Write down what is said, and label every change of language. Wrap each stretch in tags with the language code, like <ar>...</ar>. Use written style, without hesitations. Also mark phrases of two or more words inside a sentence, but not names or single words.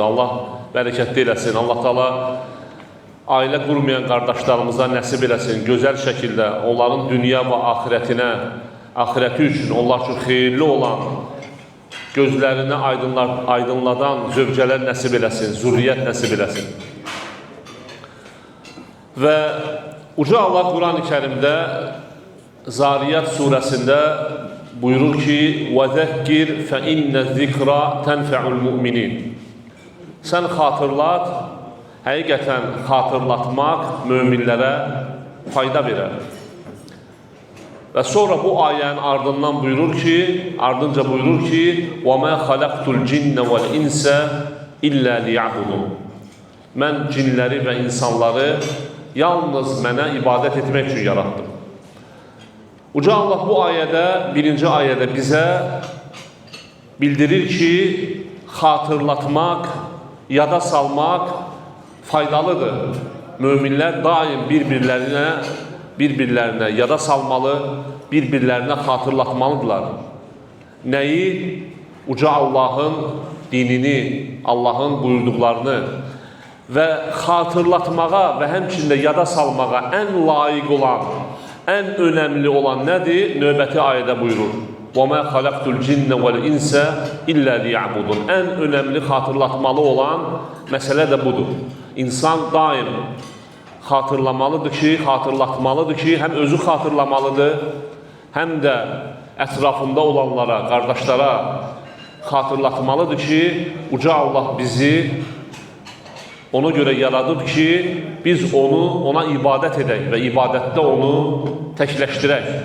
<az>Allah bərəkətli eləsin. Allah Taala ailə qurmayan qardaşlarımıza nəsib eləsin, gözəl şəkildə onların dünya və axirətinə, axirəti üçün, onlar üçün xeyirli olan, gözlərini aydınladan zövcələr nəsib eləsin, zürriyyət nəsib eləsin. Və Uca Allah Quran-ı Kərimdə Zariyat surəsində buyurur ki,</az> <ar>وَذَكِّرْ فَإِنَّ الذِّكْرَ تَنْفَعُ الْمُؤْمِنِينَ.</ar> <az>Sən xatırlat, həqiqətən xatırlatmaq möminlərə fayda verər. Və sonra bu ayənin ardından ardınca buyurur ki,</az> <ar>وَمَا خَلَقْتُ الْجِنَّ وَالْإِنْسَ إِلَّا لِيَعْبُدُونَ.</ar> <az>Mən cinləri və insanları yalnız mənə ibadət etmək üçün yaratdım. Uca Allah bu ayədə, birinci ayədə bizə bildirir ki, xatırlatmaq, yada salmaq faydalıdır. Möminlər daim bir-birlərinə yada salmalı, bir-birlərinə xatırlatmalıdırlar. Nəyi? Uca Allahın dinini, Allahın buyurduqlarını və xatırlatmağa və həmçində yada salmağa ən layiq olan, ən önəmli olan nədir? Növbəti ayədə buyurur.</az> <ar>وَمَا خَلَقْتُ الْجِنَّ وَالْإِنْسَ إِلَّا لِيَعْبُدُونَ.</ar> <az>Ən önəmli xatırlatmalı olan məsələ də budur. İnsan daim xatırlamalıdır ki, həm özü xatırlamalıdır, həm də ətrafında olanlara, qardaşlara xatırlatmalıdır ki, Uca Allah bizi ona görə yaradıb ki, biz ona ibadət edək və ibadətdə onu təkləşdirək.</az>